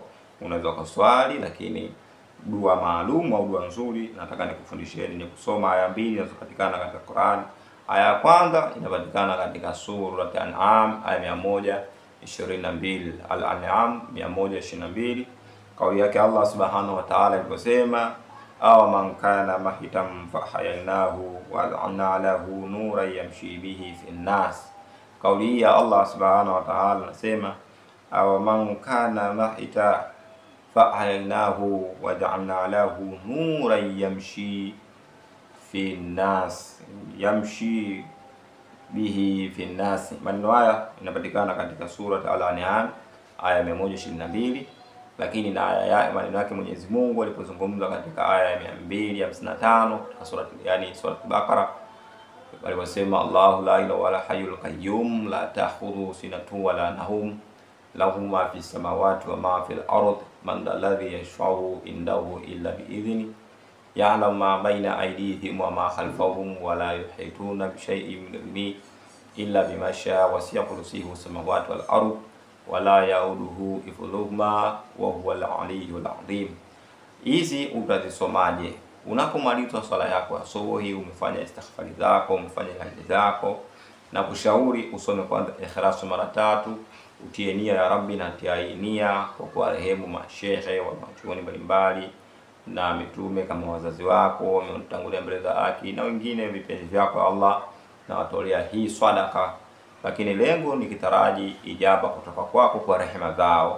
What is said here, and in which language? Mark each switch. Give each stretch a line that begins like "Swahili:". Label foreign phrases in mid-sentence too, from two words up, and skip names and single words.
Swahili: Unaweza kuswali, lakini dua maalum au dua nzuri nataka nikufundisheni ni kusoma aya mbili zinazopatikana katika Qur'an. Aya ya kwanza inapatikana katika sura Al-An'am aya 122, Al-An'am 122. Kauli yake Allah
Arabic: سبحانه وتعالى
Swahili: aliposema,
Arabic: أو من كان ميتا فأحييناه وجعلنا له نورا يمشي به في الناس.
Swahili: Kauli hii ya Allah
Arabic: سبحانه وتعالى
Swahili: anasema,
Arabic: أو من كان ميتا فأحييناه وجعلنا له نورا يمشي في الناس، يمشي به في الناس.
Swahili: Maneno haya inapatikana katika sura Al-An'am aya 122. Lakini na aya maneno yake Mwenyezi Mungu alipozungumza katika aya ya 255 katika sura Al-Baqara aliposema, Allahu
Arabic: لا إله ولا الحي القيوم لا تأخذه سنة ولا نوم له ما في السماوات وما في الأرض من ذا الذي يشفع عنده إلا بإذنه يعلم ما بين أيديهم وما خلفهم ولا يحيطون بشيء من علمه إلا بما شاء وسع كرسيه السماوات والأرض ولا يئوده حفظهما وهو العلي العظيم.
Swahili: Hizi utazisomaje? Unapomaliza swala yako ya asubuhi, umefanya istighfari zako, umefanya haja zako, na kushauri usome kwanza Ikhlas mara 3, utie nia ya Rabbi, na tia nia kwa kuwarehemu mashehe wa machuoni mbalimbali na mitume kama wazazi wako wametangulia mbele za haki na wengine vipenzi vyako Allah, na watolea hii sadaka, lakini lengo ni kitaraji ijaba kutoka kwako kwa rehema zao.